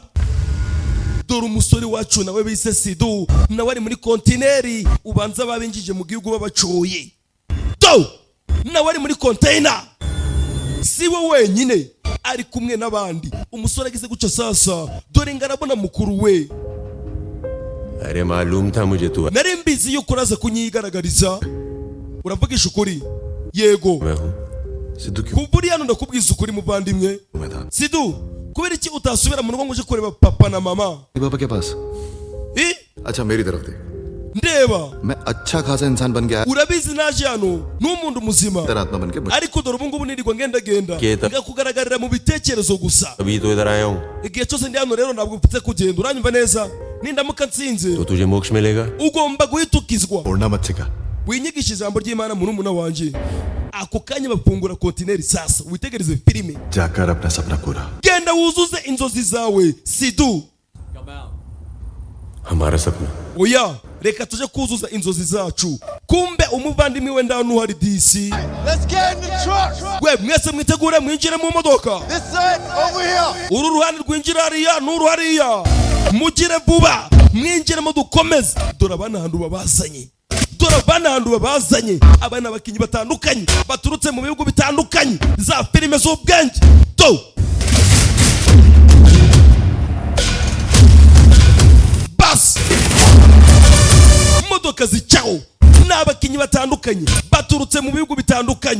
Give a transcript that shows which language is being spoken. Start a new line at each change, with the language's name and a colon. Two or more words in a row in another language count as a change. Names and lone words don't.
Kinyarwanda: Dore umusore wacu nawe bise Sidu nawe ari muri kontineri ubanza babinjije mu gihugu babacoye. Nawe ari muri container. Si we wenyine ari kumwe n'abandi. Umusore agize guca sasa dore ngarabona mukuru we.
Hindi: अरे मालूम था मुझे तू.
Kinyarwanda: Nari mbizi yuko uraza kunyigaragariza. Uravugisha ukuri? Yego. Kuburi hano ndakubwiza ukuri muvandimwe. Sidu, kubera iki utasubira mu rugo ngo uje kureba papa na mama?
Hindi: पापा के पास. अच्छा मेरी तरफ देख.
Kinyarwanda: Ndeba.
Hindi: मैं अच्छा खासा इंसान बन गया.
Kinyarwanda: Urabizi naje hano n'umuntu muzima.
Hindi: आत्मा बन के.
Kinyarwanda: Ariko dore ubu ngubu nirirwa ngenda ngakugaragarira mu bitekerezo gusa.
Hindi: अभी तो इधर आया हूँ.
Kinyarwanda: Igihe cyose ndi hano rero ntabwo mfite kugenda. Uranyumva neza? Nindamuka nsinze.
Hindi: तो तुझे मोक्ष मिलेगा.
Kinyarwanda: Ugomba guhitukizwa.
Hindi: छोड़ना मत सिखा.
Kinyarwanda: Winyigisha ijambo ry'Imana murumuna wanje. Ako kanya bafungura kontineri sasa. Witegereze filime.
Hindi: जाकर अपना सपना पूरा.
Kinyarwanda: Genda wuzuze inzozi zawe Sidu.
Hindi: हमारा सपना.
Kinyarwanda: Oya, reka tuje kuzuza inzozi zacu. Kumbe umuvandimwe we ndanu hari DC.
English: Let's get in the truck.
Kinyarwanda: We mwese mwitegure mwinjire mu modoka.
English: This side over here.
Kinyarwanda: Uru ruhande rwinjira hariya n'uru hariya. Mugire vuba mwinjire mu dukomeze. Dore abana handu babazanye. Dore abana handu babazanye. Abana bakinyi batandukanye baturutse mu bihugu bitandukanye za filime z'ubwenge. Bas modoka zicaho n'abakinyi batandukanye baturutse mu bihugu bitandukanye.